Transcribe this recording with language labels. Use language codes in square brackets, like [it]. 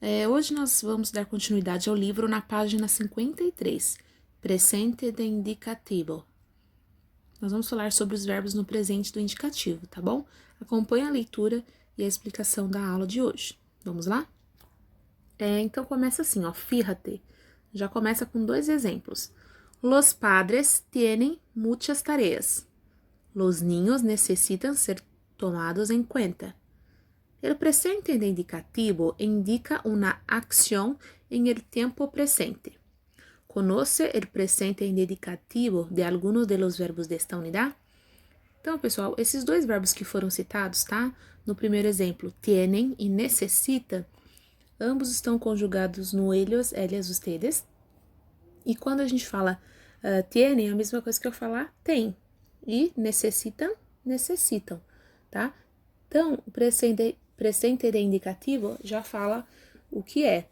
[pt] Hoje nós vamos dar continuidade ao livro na página 53, Presente de Indicativo. Nós vamos falar sobre os verbos no presente do indicativo, tá bom? Acompanhe a leitura e a explicação da aula de hoje. Vamos lá? Então começa assim, ó, fíjate. Já começa com dois exemplos. [es] Los padres tienen muchas tareas. Los niños necesitan ser tomados en cuenta. El presente de indicativo indica una acción en el tiempo presente. ¿Conoce el presente indicativo de algunos de los verbos [pt] desta unidade? Então, pessoal, esses dois verbos que foram citados, tá? No primeiro exemplo, tienen e necessita, ambos estão conjugados no ellos, ellas, ustedes. E quando a gente fala tienen, é a mesma coisa que eu falar tem. E necessitam, necessitam, tá? Então, o presente de indicativo já fala o que é.